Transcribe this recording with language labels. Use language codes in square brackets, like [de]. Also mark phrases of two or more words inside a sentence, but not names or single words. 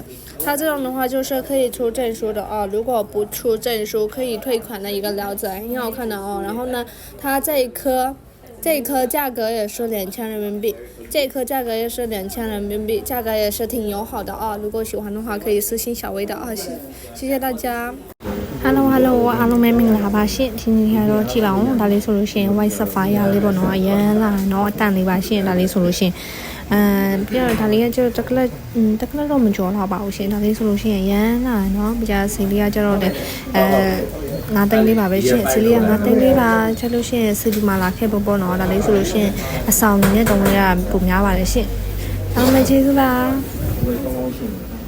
[zh] 它这种的话就是可以出证书的哦，如果不出证书可以退款的一个料子，很好看的哦。然后呢，它这一颗价格也是2000人民币，价格也是挺友好的啊。如果喜欢的话，可以私信小薇的啊，谢谢大家。 [my] Hello အားလုံးပဲမင်္ဂလာပါရှင်။ဒီနေ့ကတော့ကြည့်ပါ ဦး။ဒါလေးဆိုလို့ရှိရင် [en] white sapphire [my] လေးပေါ့နော်။အရန်လာနော်အတန်လေးပါရှင်။ဒါလေးဆိုလို့ရှိရင်ပြီးတော့ဒါလေးကကျတော့တကလက်တော့မကြောတော့ပါဘူးရှင်။ဒါလေးဆိုလို့ရှိရင်အရန်လာနော်။ပြားစီလေးကကျတော့9သိန်းလေးပါပဲရှင်။စီလေးက9သိန်းလေးပါ။ချက်လို့ရှိရင်စီဒီမာလာခဲ့ပေါ့နော်။ဒါလေးဆိုလို့ရှိရင်အဆောင်နဲ့တုံးရပုံများပါတယ်ရှင်။အားလုံးပဲကျေးဇူးပါ။